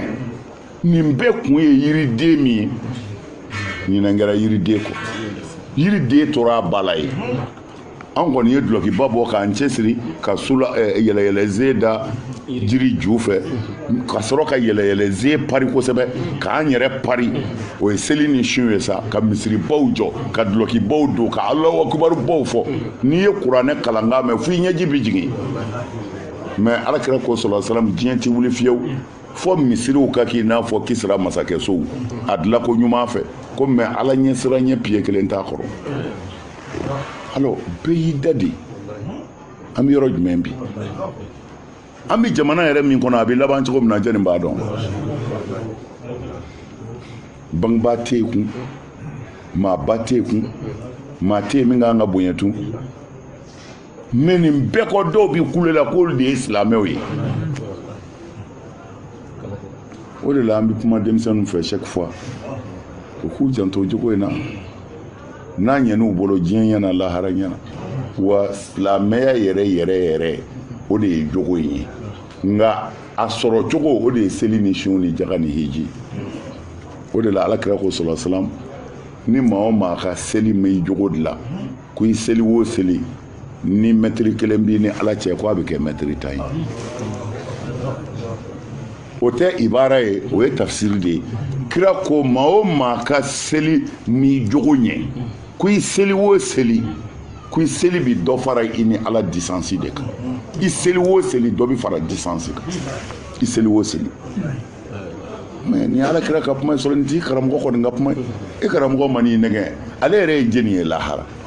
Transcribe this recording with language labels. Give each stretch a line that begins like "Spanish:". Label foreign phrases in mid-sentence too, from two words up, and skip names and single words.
Bambara: nin bɛɛ kun ye yiriden min ye ɲinan kɛra yiriden kɔ yiriden tora a ba la ye an kɔni ye dulokiba bɔ k'an cɛsiri ka yɛlɛyɛlɛzen da jiri ju fɛ ka sɔrɔ ka yɛlɛyɛlɛzen pari kosɛbɛ k'an yɛrɛ pari o ye seli ni sun ye sa ka misiribaw jɔ ka dulokibaw don ka Alahu akibarubaw fɔ n'i ye kuranɛ kalan k'a mɛn fo i ɲɛji bi jigin mais alakira ko
Arabic: صلى الله عليه وسلم
Bambara: diɲɛ ti wuli fiyewu fo misiriw ka k'i n'a fɔ Kisira masakɛsow a dilan ko ɲuman fɛ ko mais ala ɲɛ sira ɲɛ pied kelen t'a kɔrɔ alors bɛɛ y'i da de an bɛ yɔrɔ jumɛn bi an bɛ jamana yɛrɛ min kɔnɔ a bɛ laban cogo min na jɛni b'a dɔn bangebaa tɛ yen kun maaba tɛ yen kun maa tɛ yen min kan ka bonya tun mais nin bɛɛ kɔ dɔw bɛ kule la k'olu de ye silamɛw ye o de la an bɛ kuma denmisɛnninw fɛ
French: chaque fois
Bambara: u k'u janto jogo in na n'a ɲɛn'u bolo diɲɛ ɲɛna lahara ɲɛna wa silamɛya yɛrɛ o de ye jogo in ye nka a sɔrɔ cogo o de ye seli ni sun ni jaga ni hiji o de la alakira ko
Arabic: صلى الله عليه وسلم
Bambara: ni maa o maa ka seli mɛ jogo de la ko i seli o seli ni mɛtiri kelen b'i ni ala cɛ ko a bɛ kɛ mɛtiri tan ye o tɛ ibara ye o ye tafsiri de ye kira ko maa o maa ka seli ni jogo ɲɛ ko i seli o seli ko i seli bi dɔ fara i ni ala distance de kan i seli o seli dɔ bi fara distance kan i seli o seli mais ni ala kira ka kuma sɔrɔ nin t'i karamɔgɔ kɔni ka kuma e karamɔgɔ ma n'i nɛgɛ ale yɛrɛ ye jeni ye lahara